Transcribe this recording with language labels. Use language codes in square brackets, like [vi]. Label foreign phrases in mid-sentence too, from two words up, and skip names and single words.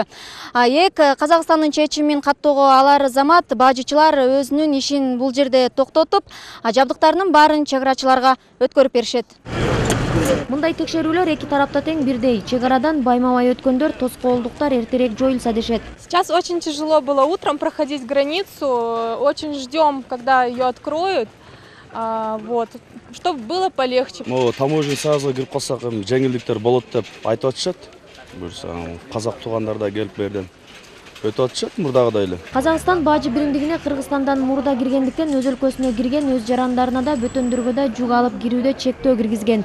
[ky] ЕЭК Казакстандын чечимин каттоого алар замат бажычылар өзүнүн ишин бул жерде токтотуп, жабдыктарынын баарын чек арачыларга өткөрүп беришет. Мындай текшерүүлөр эки тарапта тең бирдей. Чек арадан байма-бай өткөндөр, тоскоолдуктар эртерээк жоюлса дешет. [ru] Сейчас очень тяжело было утром проходить границу. Очень ждем, когда ее откроют. Вот, чтобы было полегче. [ky] Таможня сразу кирип калсак жеңилдиктер болот деп айтып атышат. Буюрса казак туугандар да келип берден өтүп атышат мурдагыдай эле. Казакстан бажы биримдигине Кыргызстандан мурда киргендиктен өз өлкөсүнө кирген өз жарандарына да бөтөндөргө да жүк алып кирүүдө чектөө киргизген.